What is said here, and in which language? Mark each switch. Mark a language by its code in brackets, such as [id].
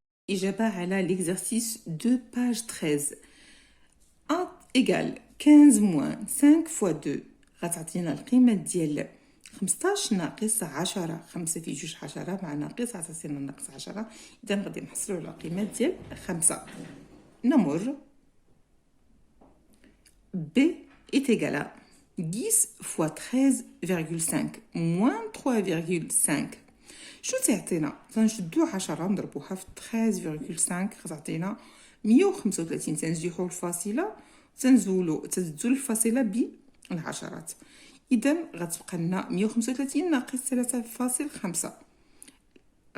[ar] إجابة على [fr] l'exercice 2 page 13. A égale 15 moins 5 fois 2 [ar] غتعطينا القيمة ديال 15 ناقص 10. 5 في 2 10 مع ناقص غتعطينا ناقص 10. إذا غادي نحصلو على القيمة ديال 5. [fr] نمر B est égal à 10 fois 13,5 moins 3,5. [ar] شو تعطينا؟ تنشدو 10 نضربوها في 13,5 غتعطينا 135. تنزيحو الفاصلة تنزول الفاصلة بالعشرات. إذا غتبقى لنا 135 ناقص 3.5.